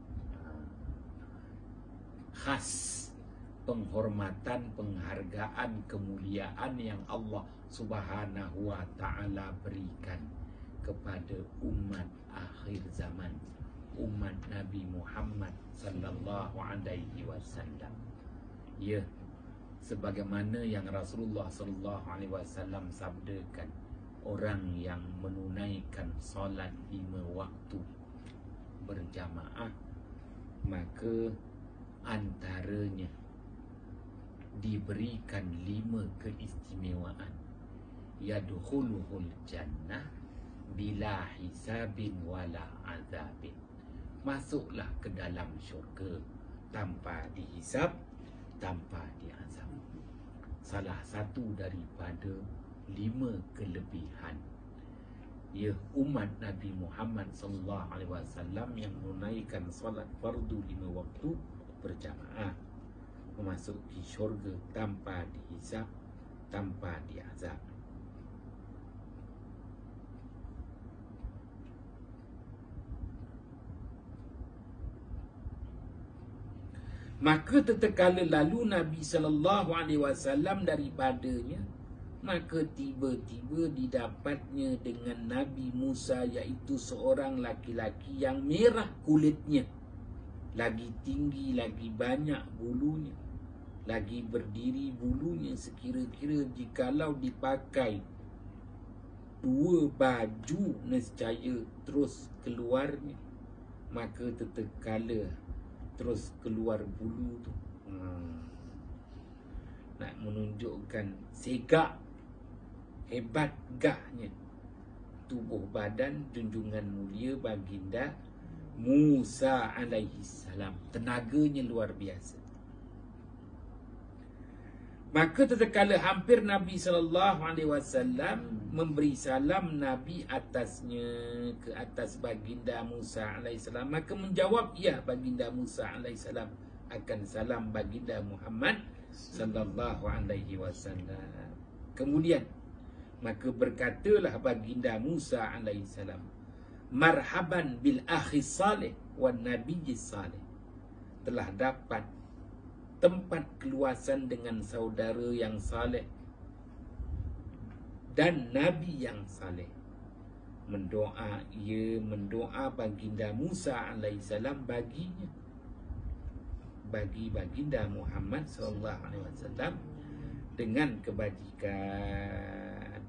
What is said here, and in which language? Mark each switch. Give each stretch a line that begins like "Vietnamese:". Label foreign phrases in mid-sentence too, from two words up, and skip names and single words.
Malay: Khas penghormatan, penghargaan, kemuliaan yang Allah
Arabic: سبحانه وتعالى
Malay: berikan kepada umat akhir zaman, umat Nabi Muhammad
Arabic: صلى الله عليه وسلم.
Malay: Ya, sebagaimana yang Rasulullah
Arabic: صلى الله عليه وسلم
Malay: sabdakan, orang yang menunaikan solat 5 waktu berjamaah, maka antaranya diberikan 5 keistimewaan.
Arabic: يدخله الجنة بلا حساب ولا عذاب.
Malay: Masuklah ke dalam syurga tanpa dihisab, tanpa diazab. Salah satu daripada 5 kelebihan umat Nabi Muhammad
Arabic: صلى الله عليه وسلم
Malay: yang menunaikan solat fardu 5 waktu berjamaah, memasuki syurga tanpa dihisab, tanpa diazab. Maka tatkala lalu Nabi
Arabic: صلى الله عليه وسلم
Malay: daripadanya, maka tiba-tiba didapatnya dengan Nabi Musa, iaitu seorang laki-laki yang merah kulitnya, lagi tinggi, lagi banyak bulunya, lagi berdiri bulunya, sekira-kira jikalau dipakai 2 baju nescaya terus keluarnya, maka tatkala terus keluar bulu tu, nak menunjukkan segak hebat gahnya tubuh badan junjungan mulia baginda Musa
Arabic: عليه السلام.
Malay: Tenaganya luar biasa. Maka tatkala hampir Nabi
Arabic: صلى الله عليه وسلم
Malay: memberi salam Nabi atasnya, ke atas baginda Musa
Arabic: عليه السلام,
Malay: maka menjawab ya baginda Musa
Arabic: عليه السلام
Malay: akan salam baginda Muhammad
Arabic: صلى الله عليه وسلم.
Malay: Kemudian maka berkatalah baginda Musa
Arabic: عليه السلام, مرحبا بالأخ الصالح والنبي الصالح.
Malay: Telah dapat tempat keluasan dengan saudara yang saleh dan nabi yang saleh. Mendoa baginda Musa alaihissalam baginya, bagi baginda Muhammad
Arabic: صلى الله عليه وسلم
Malay: dengan kebajikan.